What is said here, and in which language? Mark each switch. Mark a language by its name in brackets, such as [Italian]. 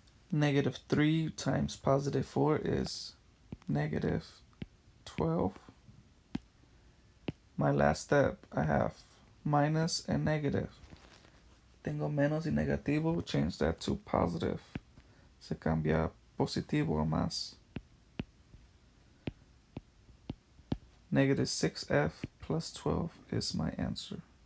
[English] Negative 3 times positive 4 is negative 12. My last step, I have minus and negative. [Spanish] Tengo menos y negativo, [English] change that to positive. [Spanish] Se cambia positivo a más. [English] Negative 6f plus 12 is my answer.